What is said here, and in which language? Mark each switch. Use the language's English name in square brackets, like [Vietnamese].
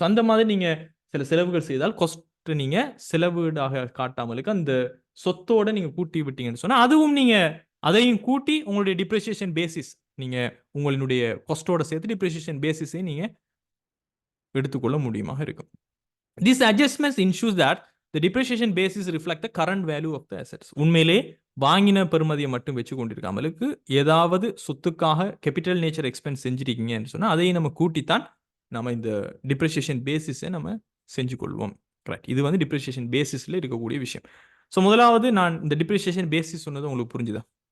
[Tamil] So அந்த மாதிரி நீங்கள் சில செலவுகள் செய்தால் காஸ்ட் நீங்கள் செலவுடாக காட்டாமலுக்கு அந்த சொத்தோட நீங்கள் கூட்டி விட்டீங்கன்னு சொன்னால் அதுவும் நீங்கள் அதையும் கூட்டி உங்களுடைய டிப்ரிசியேஷன் பேசிஸ் நீங்கள் உங்களுடைய காஸ்டோட சேர்த்து டிப்ரிசியேஷன் பேசிஸை நீங்கள் எடுத்துக்கொள்ள முடியுமாக இருக்கும். [English] These adjustments ensures that the depreciation basis reflect the current value of the assets. [Tamil] உண்மையிலே வாங்கின பெறுமதியை மட்டும் வச்சு கொண்டிருக்காமலுக்கு ஏதாவது சொத்துக்காக கேபிட்டல் நேச்சர் எக்ஸ்பென்ஸ் செஞ்சிருக்கீங்கன்னு சொன்னால் அதையும் நம்ம கூட்டித்தான் நம்ம இந்த டிப்ரிசியேஷன் பேசிஸை நம்ம செஞ்சு கொள்வோம். கரெக்ட், இது வந்து டிப்ரிசியேஷன் பேசிஸில் இருக்கக்கூடிய விஷயம். ஸோ முதலாவது நான் இந்த டிப்ரிசியேஷன் பேசிஸ் சொன்னது உங்களுக்கு புரிஞ்சுதா?